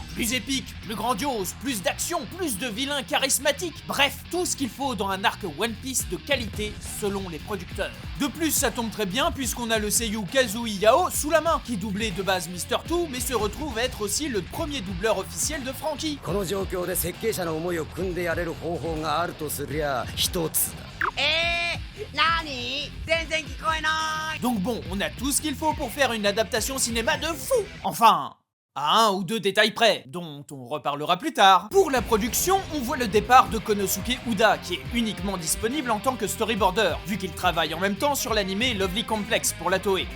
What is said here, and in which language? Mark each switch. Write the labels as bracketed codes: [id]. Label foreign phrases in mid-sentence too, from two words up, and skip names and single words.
[fr] Plus épique, plus grandiose, plus d'action, plus de vilains charismatiques, bref, tout ce qu'il faut dans un arc One Piece de qualité selon les producteurs. De plus, ça tombe très bien puisqu'on a le seiyuu Kazui Yao sous la main, qui doublait de base Mr. Two, mais se retrouve être aussi le premier doubleur officiel de Franky. [ja] この状況で設計者の思いを汲んでやれる方法があるとすりゃ一つだ。何？全然聞こえない。 [fr] Donc bon, on a tout ce qu'il faut pour faire une adaptation cinéma de fou. Enfin, à un ou deux détails près, dont on reparlera plus tard. Pour la production, on voit le départ de Konosuke Uda, qui est uniquement disponible en tant que storyboarder, vu qu'il travaille en même temps sur l'animé Lovely Complex pour la Toei.